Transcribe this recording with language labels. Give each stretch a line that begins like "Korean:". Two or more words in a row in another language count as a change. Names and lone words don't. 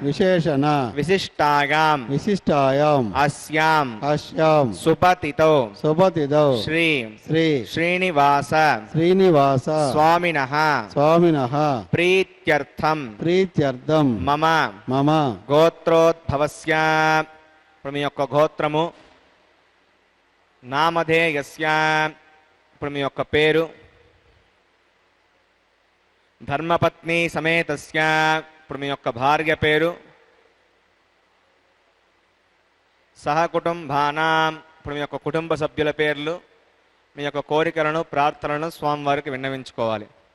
Sanskrit: विशिष्टायाम् अस्यां सुपतितौ श्री श्रीनिवास स्वामिनः प्रीत्यर्थं मम गोत्रोद्भवस्य
Telugu: ఇప్పుడు మీ యొక్క గోత్రము, నామధేయస్య ఇప్పుడు మీ యొక్క పేరు,
Sanskrit: ధర్మపత్ని సమేతస్య
Telugu: ఇప్పుడు మీ యొక్క భార్య పేరు, సహకుటుంబానాం ఇప్పుడు మీ యొక్క కుటుంబ సభ్యుల పేర్లు, మీ యొక్క కోరికలను ప్రార్థనలను స్వామివారికి విన్నవించుకోవాలి.